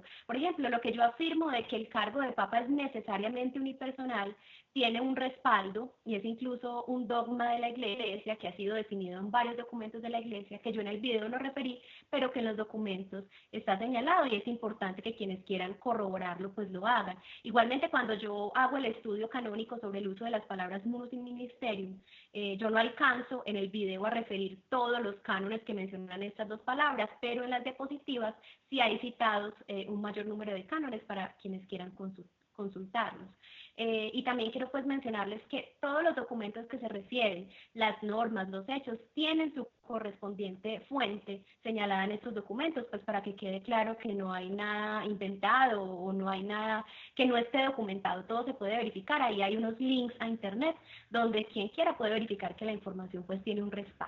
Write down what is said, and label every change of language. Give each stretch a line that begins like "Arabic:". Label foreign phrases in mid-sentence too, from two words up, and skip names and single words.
Spanish: Por ejemplo, lo que yo afirmo de que el cargo de papa es necesariamente unipersonal tiene un respaldo y es incluso un dogma de la Iglesia que ha sido definido en varios documentos de la Iglesia que yo en el video no referí, pero que en los documentos está señalado y es importante que quienes quieran corroborarlo pues lo hagan. Igualmente, cuando yo hago el estudio canónico sobre el uso de las palabras munus in ministerium, yo no alcanzo en el video a referir todos los cánones que mencionan estas 2 palabras, pero en las diapositivas sí hay citados un mayor número de cánones para quienes quieran consultarlos. Y también quiero pues mencionarles que todos los documentos que se refieren, las normas, los hechos, tienen su correspondiente fuente señalada en estos documentos, pues para que quede claro que no hay nada inventado o no hay nada que no esté documentado, todo se puede verificar, ahí hay unos links a internet donde quien quiera puede verificar que la información pues tiene un respaldo.